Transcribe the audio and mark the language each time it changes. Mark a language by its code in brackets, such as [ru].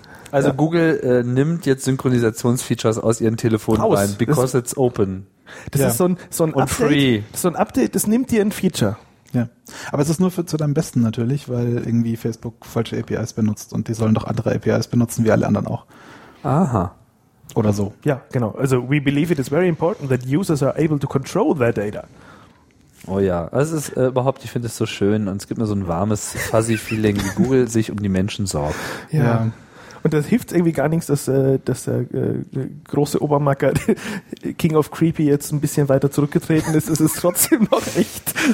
[de] Also Google nimmt jetzt Synchronisationsfeatures aus ihren Telefonen rein, [en] because it's open. [de] Das ist so ein Update. Free. Das ist so ein Update, das nimmt dir ein Feature. Ja, aber es ist nur zu deinem Besten natürlich, weil irgendwie Facebook falsche APIs benutzt und die sollen doch andere APIs benutzen, wie alle anderen auch. Aha. Oder so. Ja, genau. [en] Also we believe it is very important that users are able to control their data. [de] Oh ja, es ist überhaupt, ich finde es so schön und es gibt mir so ein warmes, fuzzy Feeling, wie Google sich um die Menschen sorgt. Ja. Und das hilft irgendwie gar nichts, dass, dass der große Obermacker King of Creepy jetzt ein bisschen weiter zurückgetreten ist. Es ist trotzdem noch echt